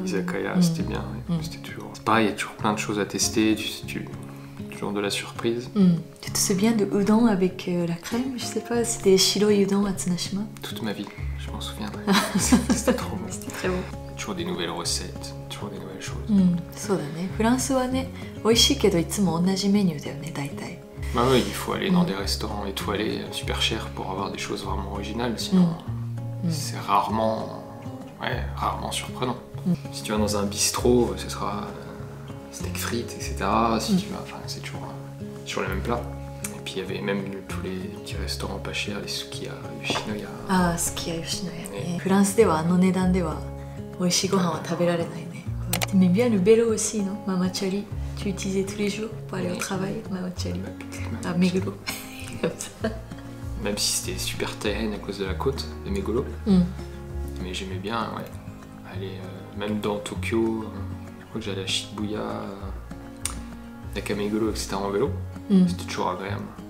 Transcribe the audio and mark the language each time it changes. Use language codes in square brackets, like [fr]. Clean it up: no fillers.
[fr] Izakaya, c'était bien. C'était toujours. C'est pareil, il y a toujours plein de choses à tester. Toujours de la surprise. Tu te souviens de udon avec la crème? Je sais pas, c'était Shiroi udon à Tsunashima. Toute ma vie, je m'en souviendrai. C'était trop bon. C'était très bon. Toujours des nouvelles recettes, toujours des nouvelles choses. [ja] そうだね。フランスはね、美味しいけどいつも同じメニューだよね、大体。 [fr] Bah oui, il faut aller dans des restaurants étoilés, super chers pour avoir des choses vraiment originales, sinon c'est rarement surprenant. Si tu vas dans un bistrot, ce sera steak frites, etc. Si tu vas, c'est toujours les mêmes plats. Et puis il y avait même tous les petits restaurants pas chers, les Sukiya, Yoshinoya. Ah, Sukiya, Yoshinoya. [ja] Etフランスではあの値段では美味しいご飯は食べられないね。 [fr] Tu aimais bien le vélo aussi, non? Mamachari. Tu utilisais tous les jours pour aller au travail, Mamachari. À Meguro. Même si c'était super terrain à cause de la côte de Meguro. Mais j'aimais bien, aller même dans Tokyo. Je crois que j'allais à Shibuya, Nakameguro, etc. en vélo. C'était toujours agréable.